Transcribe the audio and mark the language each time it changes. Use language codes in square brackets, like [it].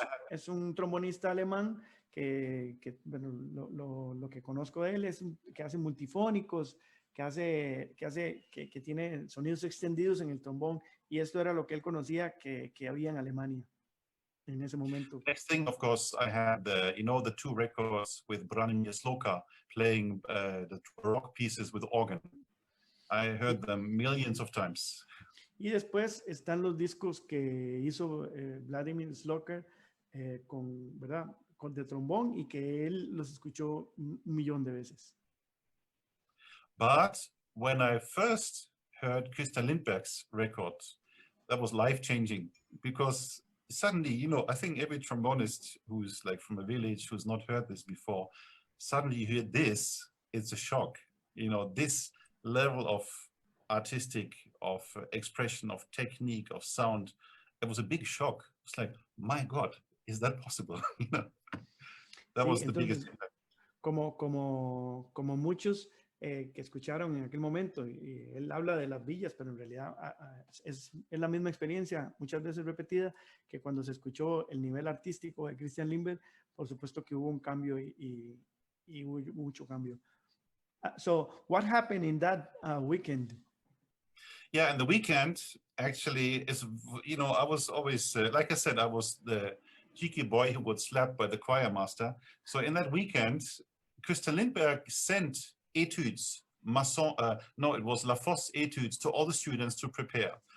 [es] Es un trombonista alemán que bueno, lo que conozco de él es que hace multifónicos, que tiene sonidos extendidos en el trombón, y esto era lo que él conocía que había en Alemania en ese momento. [en] Next thing, of course, I had you know, the 2 records with Branimir Sloka playing the rock pieces with organ. I heard them millions of times. [es] Y después están los discos que hizo Vladimir Sloker ¿verdad? Con de trombón, y que él los escuchó un millón de veces. [en] But when I first heard Christian Lindberg's record, that was life-changing, because suddenly, you know, I think every trombonist who's like from a village who's not heard this before, suddenly you hear this, it's a shock. You know, this level of artistic, of expression, of technique, of sound, it was a big shock. It's like, my God, is that possible? You know, that was the biggest impact. [es] Como muchos que escucharon en aquel momento, y él habla de las villas, pero en realidad es la misma experiencia, muchas veces repetida, que cuando se escuchó el nivel artístico de Christian Lindberg, por supuesto que hubo un cambio y hubo mucho cambio. [en] So what happened in that weekend? Yeah, and the weekend actually is, you know, I was always, like I said, I was the cheeky boy who got slapped by the choir master. So in that weekend, Christian Lindberg sent etudes, it was Lafosse etudes to all the students to prepare.